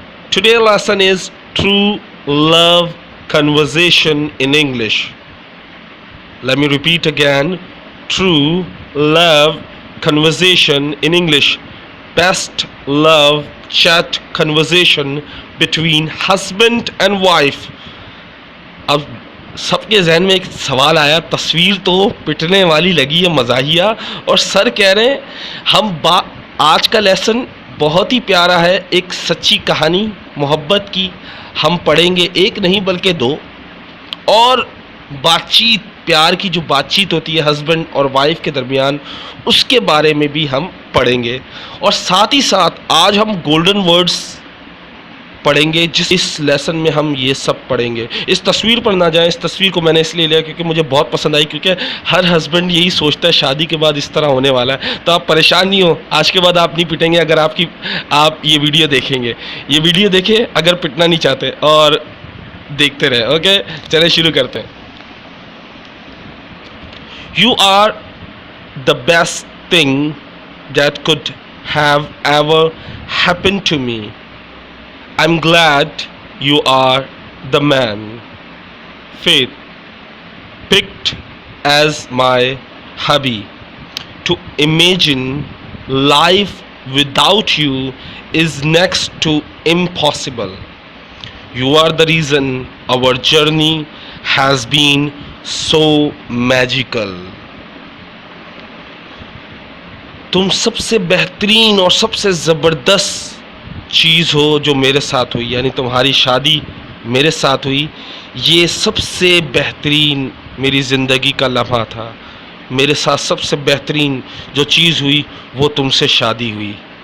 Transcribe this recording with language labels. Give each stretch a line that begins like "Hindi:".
English: Today's lesson is True Love Conversation in English. Let me repeat again. True Love Conversation in English. Best love chat conversation between husband and wife.
Hindi: अब सबके जहन में एक सवाल आया, तस्वीर तो पिटने वाली लगी है, मज़ाहिया, और सर कह रहे हैं आज का लेसन बहुत ही प्यारा है, एक सच्ची कहानी मोहब्बत की हम पढ़ेंगे, एक नहीं बल्कि दो, और बातचीत, प्यार की जो बातचीत होती है हस्बैंड और वाइफ के दरमियान, उसके बारे में भी हम पढ़ेंगे। और साथ ही साथ आज हम गोल्डन वर्ड्स पढ़ेंगे, इस लेसन में हम ये सब पढ़ेंगे। इस तस्वीर पर ना जाएं, इस तस्वीर को मैंने इसलिए लिया क्योंकि मुझे बहुत पसंद आई, क्योंकि हर हस्बैंड यही सोचता है शादी के बाद इस तरह होने वाला है। तो आप परेशान नहीं हो, आज के बाद आप नहीं पिटेंगे अगर आप ये वीडियो देखेंगे। ये वीडियो देखें अगर पिटना नहीं चाहते, और देखते रहे। ओके, चले शुरू करते हैं।
English: You are the best thing that could have ever happened to me. I'm glad you are the man Faith picked as my hubby. To imagine life without you is next to impossible. You are the reason our journey has been so magical.
Hindi: तुम सबसे बेहतरीन और सबसे ज़बरदस्त चीज़ हो जो मेरे साथ हुई, यानी तुम्हारी शादी मेरे साथ हुई। ये सबसे बेहतरीन मेरी ज़िंदगी का लम्हा था। मेरे साथ सबसे बेहतरीन जो चीज़ हुई वो तुमसे शादी हुई।